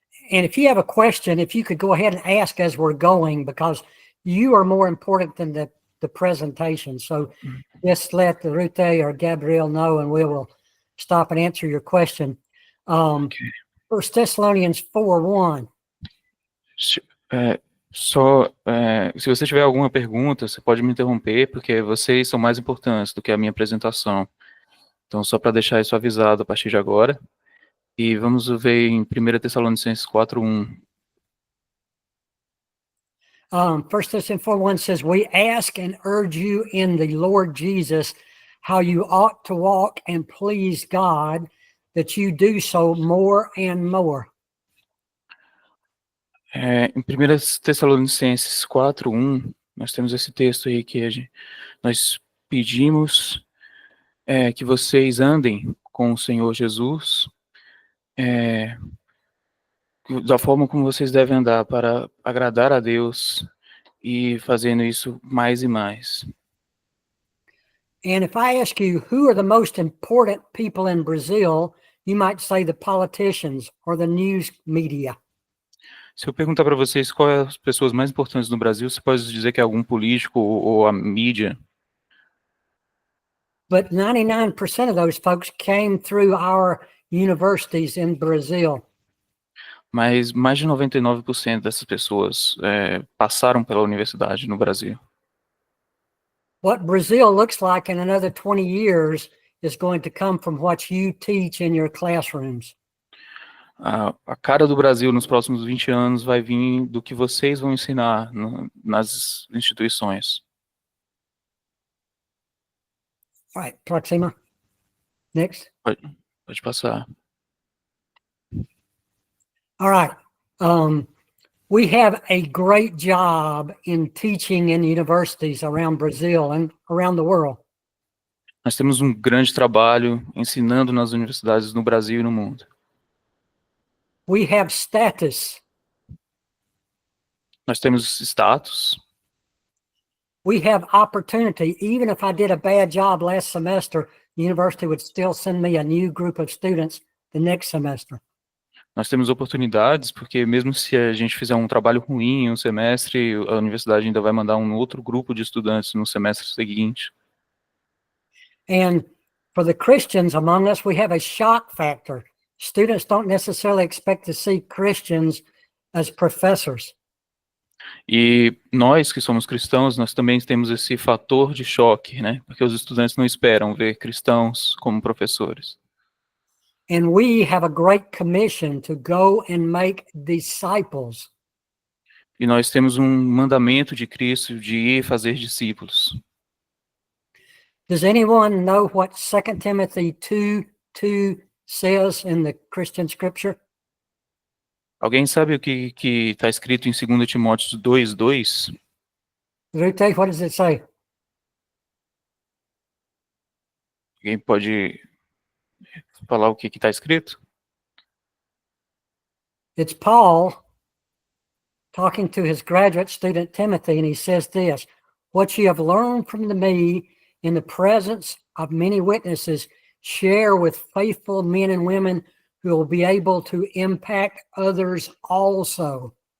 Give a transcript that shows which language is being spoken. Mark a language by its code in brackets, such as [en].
[en] And if you have a question, if you could go ahead and ask as we're going, because you are more important than the presentation. So just let Rute or Gabriel know, and we will stop and answer your question. Okay. 1 Thessalonians 4:1. [pt] Se você tiver alguma pergunta, você pode me interromper, porque vocês são mais importantes do que a minha apresentação. Então, só para deixar isso avisado a partir de agora. E vamos ver em 1 Tessalonicenses 4:1. [en] 1 Thessalonians 4:1 says, "We ask and urge you in the Lord Jesus how you ought to walk and please God, that you do so more and more." [pt] Em 1 Tessalonicenses 4:1, nós temos esse texto aí que nós pedimos que vocês andem com o Senhor Jesus da forma como vocês devem andar para agradar a Deus e fazendo isso mais e mais. [en] And if I ask you who are the most important people in Brazil, you might say the politicians or the news media. [pt] Se eu perguntar para vocês quais as pessoas mais importantes no Brasil, você pode dizer que é algum político ou a mídia. [en] But 99% of those folks came through our universities in Brazil. [pt] Mas mais de 99% dessas pessoas passaram pela universidade no Brasil. [en] What Brazil looks like in another 20 years is going to come from what you teach in your classrooms. [pt] A cara do Brasil nos próximos 20 anos vai vir do que vocês vão ensinar nas instituições. [en] All right, [pt] Proxima. [en] Next. [pt] Pode passar. [en] All right. We have a great job in teaching in universities around Brazil and around the world. [pt] Nós temos um grande trabalho ensinando nas universidades no Brasil e no mundo. [en] We have status. [pt] Nós temos status. [en] We have opportunity. Even if I did a bad job last semester, the university would still send me a new group of students the next semester. [pt] Nós temos oportunidades, porque mesmo se a gente fizer um trabalho ruim em um semestre, a universidade ainda vai mandar um outro grupo de estudantes no semestre seguinte. [en] And for the Christians among us, we have a shock factor. Students don't necessarily expect to see Christians as professors. [pt] E nós que somos cristãos, nós também temos esse fator de choque, né? Porque os estudantes não esperam ver cristãos como professores. [en] And we have a great commission to go and make disciples. [pt] E nós temos um mandamento de Cristo de ir fazer discípulos. [en] Does anyone know what 2 Timothy 2:2 says in the Christian scripture? [pt] Alguém sabe o que está escrito em 2 Timóteo 2:2? [en] Rute, what does it say? [pt] Alguém pode falar o que está escrito? [en] It's Paul talking to his graduate student Timothy, and he says this: "What you have learned from me in the presence of many witnesses, share with faithful men and women who will be able to impact others also."